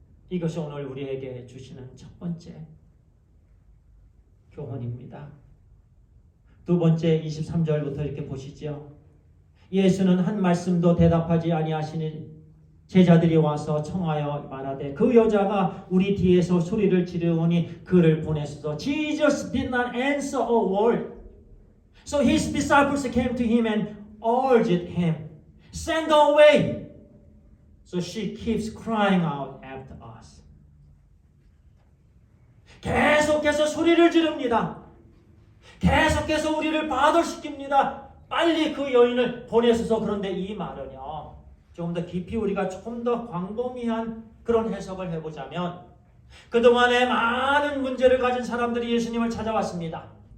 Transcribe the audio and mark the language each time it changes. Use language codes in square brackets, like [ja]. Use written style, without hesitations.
[ko] 이것이 오늘 우리에게 주시는 첫 번째 교훈입니다. 두 번째 23절부터 이렇게 보시죠. 예수는 한 말씀도 대답하지 아니하시니 제자들이 와서 청하여 말하되 그 여자가 우리 뒤에서 소리를 지르오니 그를 보내소서. [en] Jesus did not answer a word. So his disciples came to him and urged him, send her away. So she keeps crying out after us. [ko] 계속해서 소리를 지릅니다. 계속해서 우리를 바돌시킵니다. 빨리 그 여인을 보내소서. 그런데 이 말은요, 조금 더 깊이 우리가 조금 더 광범위한 그런 해석을 해보자면 그동안에 많은 문제를 가진 사람들이 예수님을 찾아왔습니다.